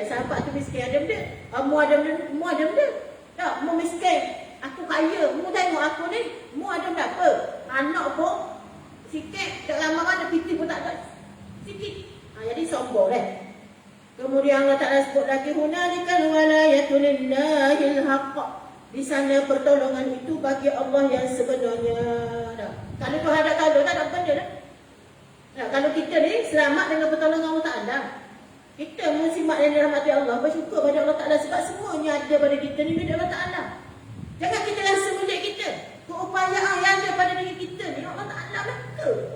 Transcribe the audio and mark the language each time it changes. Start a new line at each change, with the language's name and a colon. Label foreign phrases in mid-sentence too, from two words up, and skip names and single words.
Malay: Sahabat tu miskin, ada benda. Mu ada benda. Tak, mu miskin. Aku kaya, mu tengok aku ni, mu ada berapa? Anak pun sikit, tak lama mana piti pun tak ada. Sikit. Jadi sombong Kemudian Allah Ta'ala sebut lagi,
Arabic: هنالك الولاية لله الحق.
Malay: Di sana pertolongan itu bagi Allah yang sebenarnya. Kalau Tuhan ada kalau tak ada benda dah. Kalau kita ni selamat dengan pertolongan Allah Ta'ala, kita musimat yang dirahmati Allah, bersyukur pada Allah Ta'ala sebab semuanya ada pada kita ni dari Allah Ta'ala. Jangan kita rasa milik kita. Keupayaan yang ada pada diri kita ni Allah Ta'ala belaka.